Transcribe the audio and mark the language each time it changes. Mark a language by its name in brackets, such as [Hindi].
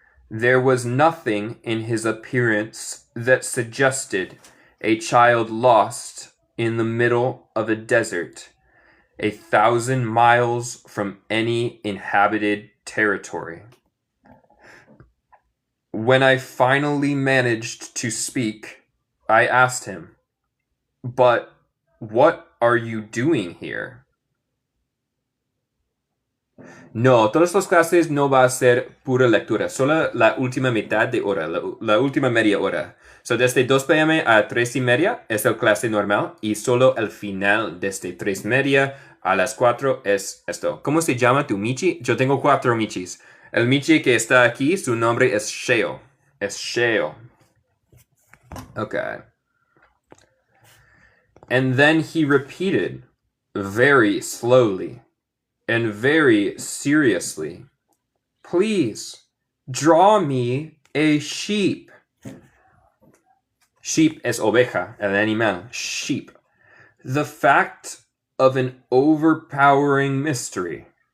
[English] There was nothing in his appearance that suggested a child lost in the middle of a desert, 1,000 miles from any inhabited territory. When I finally managed to speak, I asked him, "But what are you doing here?" [Spanish] No, todas las clases no va a ser pura lectura, solo la última mitad de hora, la última media hora. So, desde 2 p.m. a 3:30 es la clase normal y solo el final desde 3:30 a las 4 es esto. ¿Cómo se llama tu Michi? Yo tengo 4 Michis. El Michi que está aquí, su nombre es Sheo. Es Sheo. Okay. [English] And then he repeated very slowly and very seriously, "Please, draw me a sheep." Sheep [Spanish] es oveja, el animal, [English] sheep. The fact of an overpowering mystery.